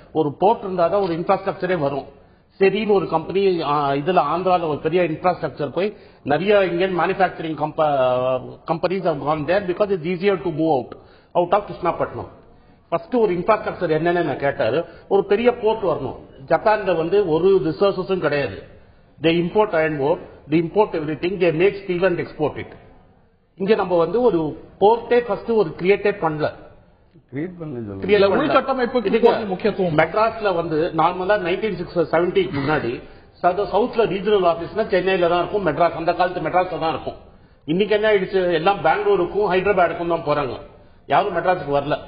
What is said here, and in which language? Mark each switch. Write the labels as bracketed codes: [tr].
[ta] ஒரு போர்ட் இருந்தாதான் ஒரு இன்ஃப்ராஸ்ட்ரக்சரே வரும். சரின்னு ஒரு கம்பெனி இதுல ஆந்திரால ஒரு பெரிய இன்ஃப்ராஸ்ட்ரக்சர் போய் நிறைய Indian manufacturing companies [en] have gone there because it's easier to move out of [ta] Krishnapatnam. First ஒரு இன்ஃப்ராஸ்ட்ரக்சர் என்னன்னு நான் கேட்டாரு. ஒரு பெரிய போர்ட் வரணும். ஜப்பான்ல வந்து ஒரு ரிசோர்சஸும் கிடையாது. [en] they import iron ore, they import everything, they make steel and export it. [ta] இங்க நம்ம வந்து ஒரு போர்ட்டே ஃபர்ஸ்ட் ஒரு கிரியேட்டே பண்ணல. கிரியேட் பண்ணல. உள்கட்டமைப்புக்கு முக்கியத்துவம். மெட்ராஸ்ல வந்து நார்மலா 1970 முன்னாடி சவுத்ல ரீஜனல் ஆபீஸ்னா சென்னையில தான் இருக்கும், மெட்ராஸ் அந்த காலத்து மெட்ராஸ்ல தான் இருக்கும். இன்னைக்கு என்ன ஆயிடுச்சு, எல்லாம் பெங்களூருக்கும் ஹைதராபாத்துக்கும் தான் போறாங்க, யாரும் மெட்ராஸுக்கு வரல.